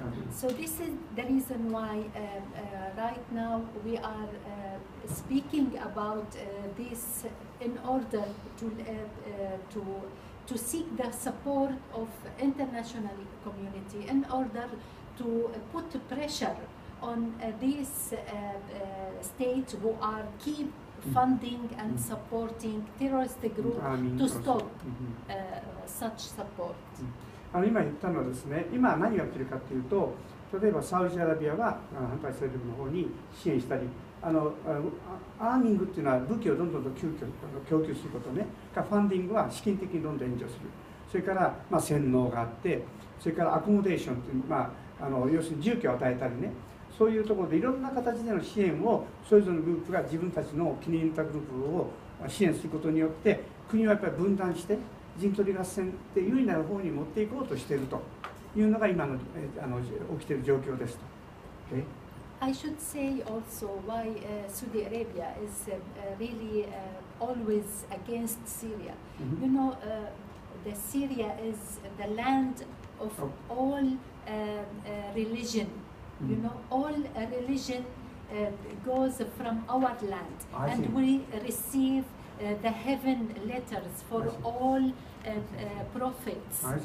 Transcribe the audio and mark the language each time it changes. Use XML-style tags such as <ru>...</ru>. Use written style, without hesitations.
<en>So this is the reason why right now we are speaking about this in order to seek the support of international community, in order to put pressure on these states who are keep funding and supporting terrorist group to stop such support.</en> <ja>今言ったのはですね、今何がやってるかというと、例えばサウジアラビアは反対勢力の方に支援したり、アーミングっていうのは武器をどんどん供給することね、ファンディングは資金的にどんどん援助する、それから洗脳があって、それからアコモデーションっていう、要するに住居を与えたりね、そういうところでいろんな形での支援をそれぞれのグループが自分たちの気に入ったグループを支援することによって、国はやっぱり分断して陣取り合戦って有利な方に持っていこうとしているというのが今の起きている状況ですと。</ja> <en>Okay? I should say also why Saudi Arabia is really always against Syria. You know, the Syria is the land of all religion. You know, all religion goes from our land, and we receive the heaven letters for all prophets.</en>